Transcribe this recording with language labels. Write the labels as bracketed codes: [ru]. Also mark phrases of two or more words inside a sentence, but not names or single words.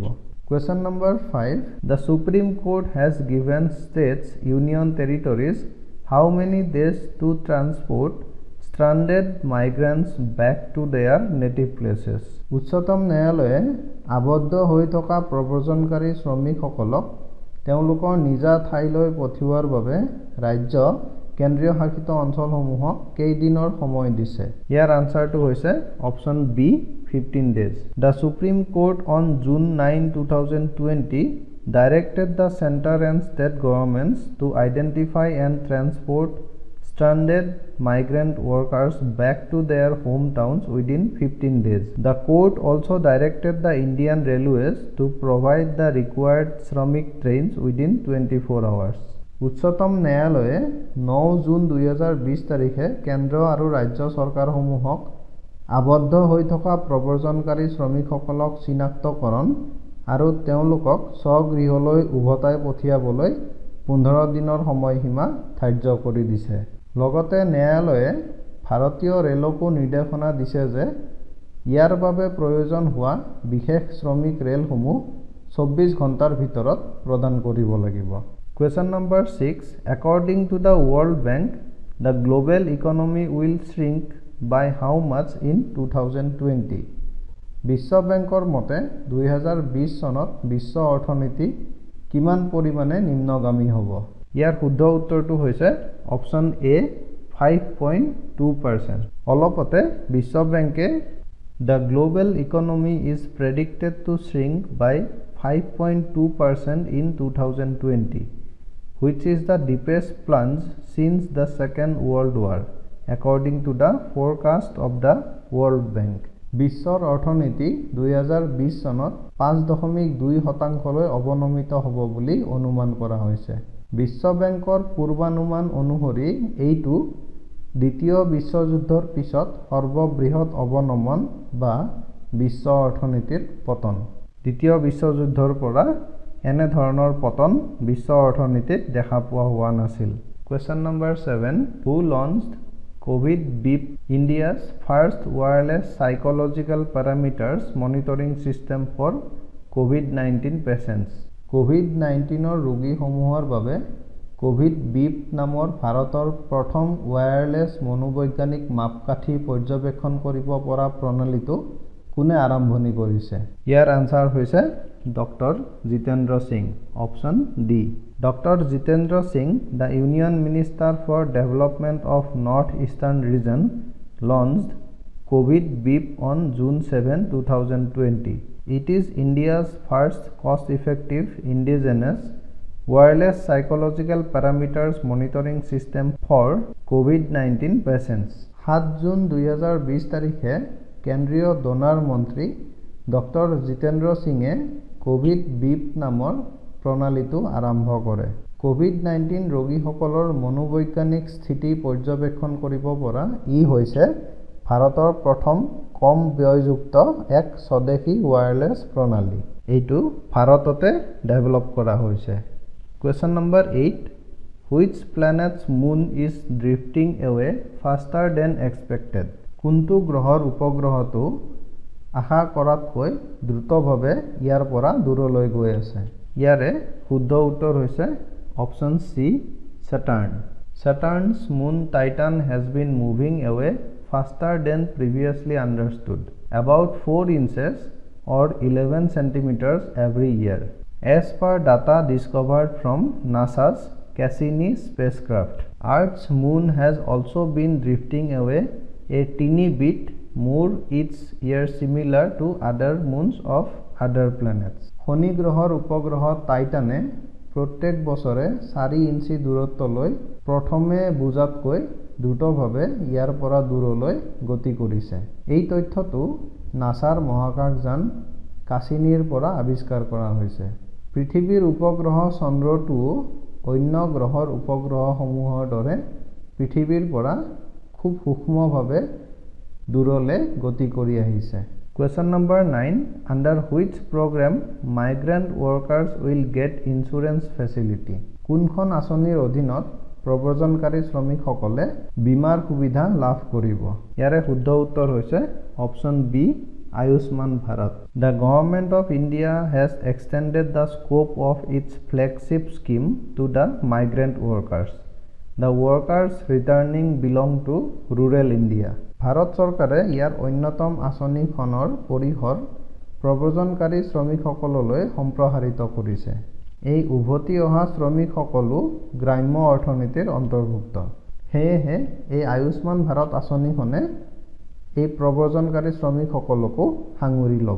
[en] Question number 5. The Supreme Court has given states, union territories how many days to transport stranded migrants back to their native places. [as] উচ্চতম ন্যায়ালয়ে আবদ্ধ হৈ থকা প্ৰব্ৰজনকাৰী শ্ৰমিকসকলক তেওঁলোকৰ নিজা ঠাইলৈ পঠিওৱাৰ বাবে ৰাজ্য কেন্দ্ৰীয় শাসিত অঞ্চলসমূহক কেইদিনৰ সময় দিছে? ইয়াৰ আনসাৰটো হৈছে [en] option B 15 days. The Supreme Court on June 9, 2020 directed the center and state governments to identify and transport stranded migrant workers back to their hometowns within 15 days. The court also directed the Indian Railways to provide the required Shramik trains within 24 hours. [as] উচ্চতম ন্যায়ালয়ে 9 জুন 2020 তাৰিখে কেন্দ্ৰ আৰু ৰাজ্য চৰকাৰসমূহক আবদ্ধ হৈ থকা প্ৰব্ৰজনকাৰী শ্ৰমিকসকলক চিনাক্তকৰণ আৰু তেওঁলোকক স্বগৃহলৈ উভতাই পঠিয়াবলৈ 15 দিনৰ সময়সীমা ধাৰ্য কৰি দিছে। লগতে ন্যায়ালয়ে ভাৰতীয় ৰেলকো নিৰ্দেশনা দিছে যে ইয়াৰ বাবে প্ৰয়োজন হোৱা বিশেষ শ্ৰমিক ৰেলসমূহ 24 ঘণ্টাৰ ভিতৰত প্ৰদান কৰিব লাগিব। [en] Question number 6. According to the World Bank, the global economy will shrink by how much in 2020? [as] বিশ্ব বেংকৰ মতে 2020 চনত বিশ্ব অৰ্থনীতি কিমান পৰিমাণে নিম্নগামী হ'ব? ইয়াৰ শুদ্ধ উত্তৰটো হৈছে [en] option A [as] 5.2%। অলপতে বিশ্ব বেংকে [en] the global economy is predicted to shrink by 5.2% in 2020, which is the deepest plunge since the Second World War, according to the forecast of the World Bank. [as] বিশ্বৰ অৰ্থনীতি 2020 চনত 5.2% অৱনমিত হ'ব বুলি অনুমান কৰা হৈছে। বিশ্ব বেংকৰ পূৰ্বানুমান অনুসৰি এইটো দ্বিতীয় বিশ্বযুদ্ধৰ পিছত সৰ্ববৃহৎ অৱনমন বা বিশ্ব অৰ্থনীতিৰ পতন। দ্বিতীয় বিশ্বযুদ্ধৰ পৰা এনে ধৰণৰ পতন বিশ্ব অৰ্থনীতিত দেখা পোৱা হোৱা নাছিল। [en] Question number 7. Who launched COVID BIP, India's first wireless psychological parameters monitoring system for COVID-19 patients? [as] COVID-19 ৰোগীসমূহৰ বাবে কোভিড বিপ নামৰ ভাৰতৰ প্ৰথম ৱায়াৰলেছ মনোবৈজ্ঞানিক মাপকাঠি পৰ্যবেক্ষণ কৰিব পৰা প্ৰণালীটো কোনে আৰম্ভণি কৰিছে? ইয়াৰ আনসাৰ হৈছে ডক্টৰ জিতেন্দ্ৰ সিং, [en] option D. [as] ডক্টৰ জিতেন্দ্ৰ সিং, [en] the Union Minister for Development of North Eastern Region, launched COVID BIP on June 7, 2020. It is India's first cost-effective indigenous wireless psychological parameters monitoring system for COVID-19 patients. [as] 7 জুন 2020 তাৰিখে কেন্দ্ৰীয় ডনাৰ মন্ত্ৰী ডক্টৰ জিতেন্দ্ৰ সিঙে কোভিড বিপ নামৰ প্ৰণালীটো আৰম্ভ কৰে। কোভিড-19 ৰোগীসকলৰ মনোবৈজ্ঞানিক স্থিতি পৰ্যবেক্ষণ কৰিব পৰা ই হৈছে ভাৰতৰ প্ৰথম কম ব্যয়যুক্ত এক স্বদেশী ৱায়াৰলেছ প্ৰণালী। এইটো ভাৰততে ডেভেলপ কৰা হৈছে। [en] Question number 8. Which planet's moon is drifting away faster than expected? [as] কোনটো গ্ৰহৰ উপগ্ৰহটো আশা কৰাতকৈ দ্ৰুতভাৱে ইয়াৰ পৰা দূৰলৈ গৈ আছে? ইয়াৰে শুদ্ধ উত্তৰ হৈছে [en] option C [as] Saturn. [en] Saturn's moon Titan has been moving away faster than previously understood, about 4 inches or 11 centimeters every year, as per data discovered from NASA's Cassini spacecraft. Earth's moon has also been drifting away a teeny bit more each year, similar to other moons of other planets. [as] শনি গ্ৰহৰ উপগ্ৰহ টাইটানে প্ৰত্যেক বছৰে 4 ইঞ্চি দূৰত্বলৈ প্ৰথমে বুজাতকৈ দ্ৰুতভাৱে ইয়াৰ পৰা দূৰলৈ গতি কৰিছে। এই তথ্যটো নাছাৰ মহাকাশযান কাছিনীৰ পৰা আৱিষ্কাৰ কৰা হৈছে। পৃথিৱীৰ উপগ্ৰহ চন্দ্ৰটো অন্য গ্ৰহৰ উপগ্ৰহসমূহৰ দৰে পৃথিৱীৰ পৰা খুব সূক্ষ্মভাৱে দূৰলৈ গতি কৰি আহিছে। [en] Question number 9. Under which program migrant workers will get insurance facility? [as] কোনখন আঁচনিৰ অধীনত প্ৰব্ৰজনকাৰী শ্ৰমিকসকলে বীমাৰ সুবিধা লাভ কৰিব? ইয়াৰে শুদ্ধ উত্তৰ হৈছে [en] option B, [as] আয়ুষ্মান ভাৰত। [en] The government of India has extended the scope of its flagship scheme to the migrant workers. The workers returning belong to rural India. [as] ভাৰত চৰকাৰে ইয়াৰ অন্যতম আঁচনিখনৰ পৰিসৰ প্ৰব্ৰজনকাৰী শ্ৰমিকসকললৈ সম্প্ৰসাৰিত কৰিছে। এই উভতি অহা শ্ৰমিকসকলো গ্ৰাম্য অৰ্থনীতিৰ অন্তৰ্ভুক্ত। সেয়েহে এই আয়ুষ্মান ভাৰত আঁচনিখনে এই প্ৰব্ৰজনকাৰী শ্ৰমিকসকলকো সাঙুৰি ল'ব।